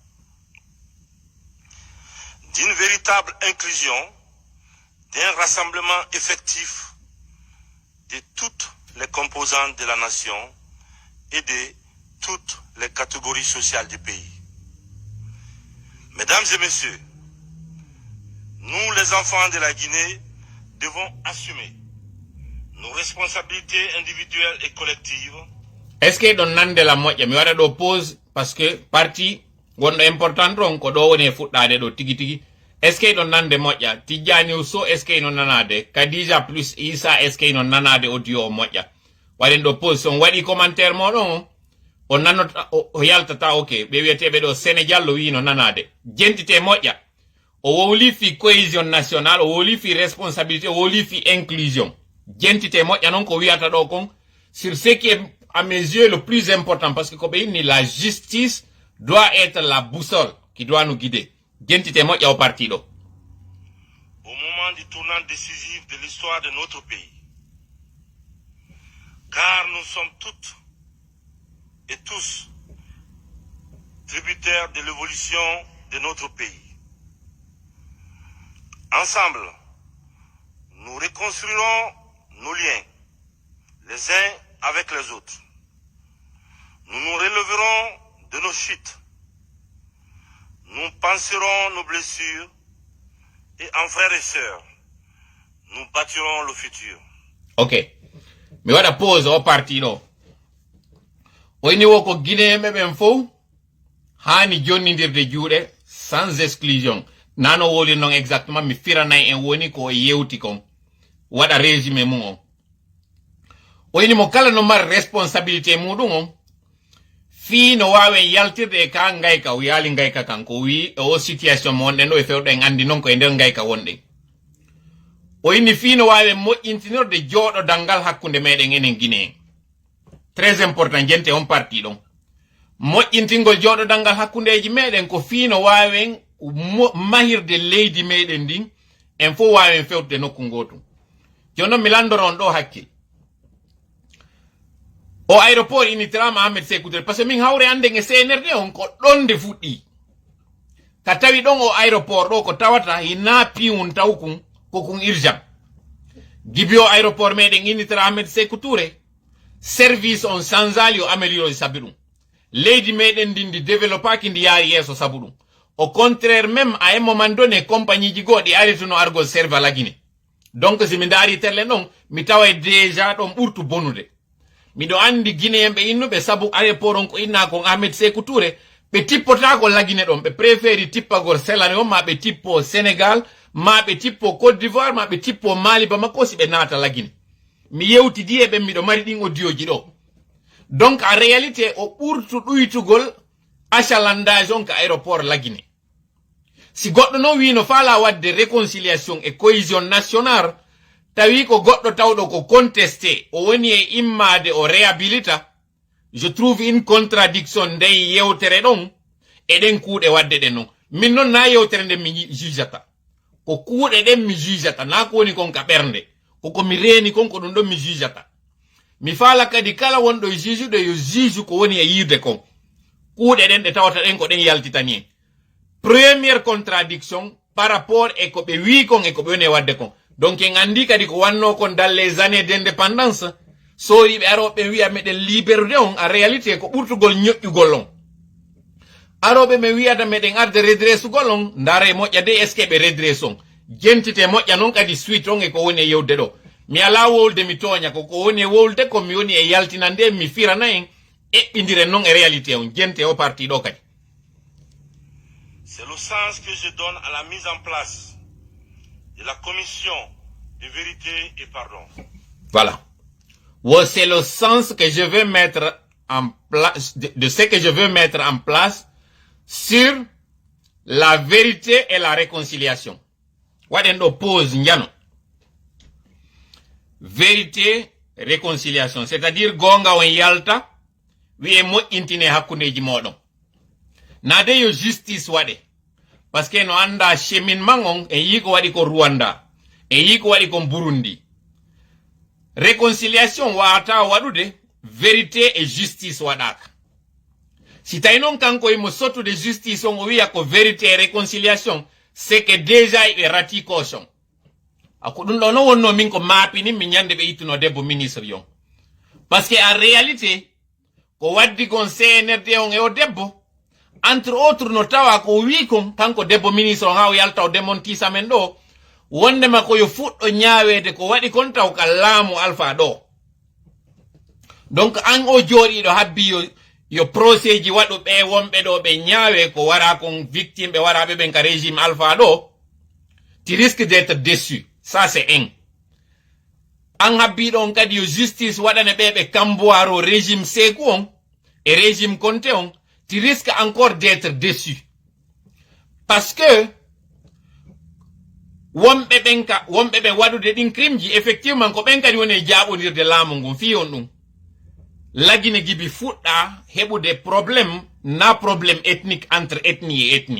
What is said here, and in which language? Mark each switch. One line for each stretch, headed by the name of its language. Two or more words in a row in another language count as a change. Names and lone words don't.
French: d'une véritable inclusion, d'un rassemblement effectif de toutes les composantes de la nation et de toutes les catégories sociales du pays. Mesdames et messieurs, nous les enfants de la Guinée devons assumer nos responsabilités individuelles et collectives. Est-ce que
Fula: ɗon nande la moƴƴa mi waɗa ɗo
French: pause parce que parti
Fula: gonɗo important ɗon ko ɗo woni e fuɗɗade ɗo tigi tigi
French: est ce que
Fula: ɗon nande moƴƴa Tidjani So
French: est ce que
Fula: ino nanade Kadija plus Isa
French: est ce que
Fula: ino nanade audio o moƴƴa waɗen ɗo pause son waɗi commentaire moɗon o nannota o yaltata ok ɓe wiyeteɓe ɗo Sénégal o wino nanade jentite moƴƴa o wowli fi
French: cohésion nationale
Fula: o wowli fi responsabilité o wowli fi inclusion jentite moƴƴa noon ko wiyata ɗo kon
French: sur ce qui est à mes yeux le plus important parce que
Fula: ko ɓe inni
French: la justice doit être la boussole qui doit nous guider
Fula: jentite moƴƴa o parti ɗo
French: au moment du tournant décisif de l'histoire de notre pays, car nous sommes toutes et tous tributaires de l'évolution de notre pays. Ensemble, nous reconstruirons nos liens, les uns avec les autres. Nous nous relèverons de nos chutes. Nous penserons nos blessures et en frères et sœurs, nous bâtirons le futur.
Fula: Ok. Mi waɗa pause o parti ɗo. Oyni wo ko guinéen ɓen fof hani jonnidirde juuɗe
French: sans exclusion.
Fula: Nano woli non exactement mi firanay en woni ko yewti kon. Waɗa résumé mum on. Oyni mo kala no mari responsabilité muɗum on. Fi no wawen yaltirde e ka ngayka o yaali ngayka kan ko wi o situation mo wonɗen ɗo e fewɗen andi non ko e nder ngayka wonɗen. O inni fi no wawen moƴƴintinorde jooɗo dangal hakkunde meɗen enen Guinéen.
French: Très important
Fula: jente on parti ɗon. Moƴƴintingol jooɗo dangal hakkundeji meɗen ko fi no wawen mahirde leydi meɗen ndin en fo wawen fewtude nokku gotum. Jonon mi landoron ɗo hakkil. O aéroport initirama Ahmed Sékou Touré
French: parce que
Fula: min hawre anden e CNRD on ko ɗon nde fuɗɗi ka tawi ɗon o aéroport ɗo ko tawata hina piwun taw kun ko kun urgent gibi o aéroport meɗen initira Ahmed Sékou Touré service on sanzali o amélioré sabi ɗum leydi meɗen ndin ndi développaki ndi yaari yeeso sabu ɗum
French: au contraire même à un moment donné
Fula: compagnie ji goɗɗi arituno argol serve la Guinée donc si mi daari telle ɗon mi tawa déjà ɗon ɓurtu bonude miɗo andi guinéen ɓe innuɓe sabu aéroport on ko inna kon Ahmed Sékou Touré ɓe tippotako lagine ɗon ɓe préféri tippagol selane on ma ɓe tippo Sénégal ma ɓe tippo Côte d'Ivoire ma ɓe tippo Mali Bamako si ɓe naata lagine mi yewtidi e ɓen miɗo mari ɗin audioji ɗo
French: donc en réalité
Fula: o ɓurtu ɗuytugol achalandage on ka aéroport lagine si goɗɗo non wino faala wadde
French: réconciliation et cohésion nationale
Fula: tawi ko goɗɗo tawɗo ko contesté o woni e immade o réhabilita
French: je trouve une contradiction
Fula: nden yewtere ɗon eɗen kuuɗe wadde ɗen non min noon na yewtere nden mi jugeata ko kuuɗe ɗen mi jugeata na ko woni kon ka ɓernde koko mi reeni kon ko ɗum ɗon mi jugeata mi faala kadi kala wonɗo e jugeɗo yo juge ko woni e yirde kon kuuɗe ɗen ɗe tawata ɗen ko ɗen yaltitani en
French: première contradiction par rapport
Fula: e ko ɓe wi kon e ko ɓe woni e wadde kon donc en andi kadi ko wanno kon
French: dans les années d'indépendance
Fula: so yiɓe aroɓe wiya meɗen liberté on
French: en réalité
Fula: ko ɓurtugol ñoƴƴugol on aroɓe me wiyata meɗen arde redressugol on ndara e moƴƴa de
French: est ce que
Fula: ɓe redresse on jentite moƴƴa noon kadi suite on e ko woni e yewde ɗo mi ala wolde mi toña ko woni e wolde komi woni e yaltinande mi firana en eɓɓidiren noon e réalité on jente o parti ɗo kadi.
French: C'est le sens que je donne à la mise en place de la commission de vérité et pardon. Voilà. C'est le sens que je veux mettre en place, de ce que je veux mettre en place sur la vérité et la réconciliation.
Fula: Wadendo pose njano.
French: Vérité, réconciliation. C'est-à-dire
Fula: gonga wen yalta, wiye mo intine hakuneji modon. Nade yo justice wade.
French: Parce que
Fula: no anda cheminement on e yiko wadi ko Rwanda. E yiko wadi ko Burundi. Réconciliation wata wadude,
French: vérité et justice wadaka.
Fula: Si tainon kanko imo sotu de justice on wiya ko
French: vérité et réconciliation, c'est que déjà il rati caution.
Fula: Ako dun no wonno min ko mapi ni min nyande be ituno debbo ministre yon.
French: Parce que en réalité,
Fula: ko waddi kon CNRD on e o debbo,
French: entre autres
Fula: no tawa ko wi kon kanko debbo ministre on haw yalta o démonti samen do, wonde mako yo fuddo nyaawede ko wadi kon taw ka laamu alpha do. Donc an o jodi do habbi yo procès ji wadu be wonbe do be nyaawe ko wara kon victime be wara be ben ka régime alpha do,
French: tu risques d'être déçu. Ça c'est un.
Fula: An habbi don kadi yo justice wadane bebe kamboaro régime Sékou on
French: et régime
Fula: Conté on,
French: tu risques encore d'être déçu. Parce que
Fula: wombe benka wombe be wadude din crime ji effectivement ko benka di woni jabondirde laamu ngum fi on dum lagine gibi fudda hebude problème na
French: problème ethnique entre ethnie et ethnie.